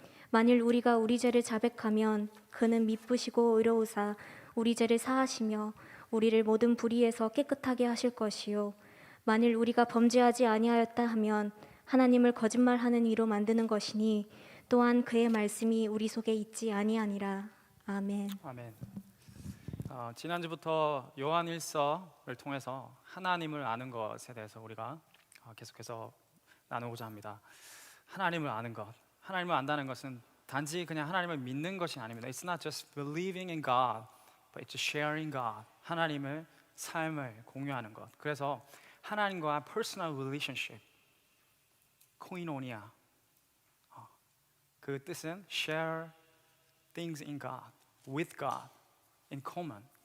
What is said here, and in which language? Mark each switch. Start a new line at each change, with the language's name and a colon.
Korean: 만일 우리가 우리 죄를 자백하면 그는 미쁘시고 의로우사 우리 죄를 사하시며 우리를 모든 불의에서 깨끗하게 하실 것이요 만일 우리가 범죄하지 아니하였다 하면 하나님을 거짓말하는 이로 만드는 것이니 또한 그의 말씀이 우리 속에 있지 아니하니라. 아멘. 아멘. 지난주부터 요한일서를 통해서 하나님을 아는 것에 대해서 우리가 계속해서 나누고자 합니다. 하나님을 아는 것, 하나님을 안다는 것은 단지 그냥 하나님을 믿는 것이 아닙니다.
English: It's not just believing in God, but it's sharing God.
Korean: 하나님을 삶을 공유하는 것. 그래서 하나님과
English: personal relationship,
Korean: 코이노니아. 그 뜻은
English: share things in God, with God, in common.